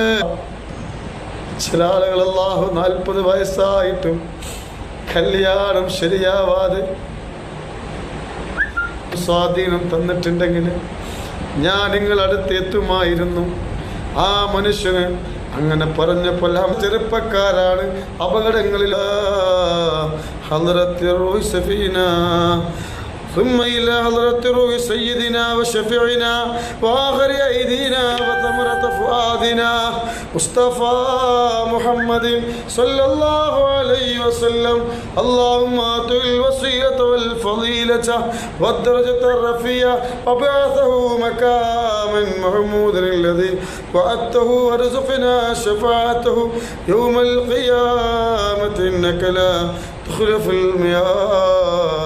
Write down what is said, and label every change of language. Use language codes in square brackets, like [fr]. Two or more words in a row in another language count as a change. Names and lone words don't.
[ml] ചില ആളുകൾ അല്ലാഹു 40 വയസ്സായിട്ടും കല്യാണം ശരിയാവാതെ സ്വാധീനം തന്നിട്ടുണ്ടെങ്കിൽ ഞാൻ നിങ്ങളടുത്ത് എത്തുമായിരുന്നു. ആ മനുഷ്യന് അങ്ങനെ പറഞ്ഞപ്പോൾ ചെറുപ്പക്കാരാണ് അപകടങ്ങളിൽ. [ar] حضرة روح سفينة ثم إلى حضرة روح سيدنا وشفيعنا وآخر أيدينا وثمرة فؤادنا مصطفى محمد صلى الله عليه وسلم. اللهم آته الوسيلة والفضيلة والدرجة الرفيعة وبعثه مكاما محمودا الذي وعدته وارزقنا شفاعته يوم القيامة إنك لا تخلف الميعاد.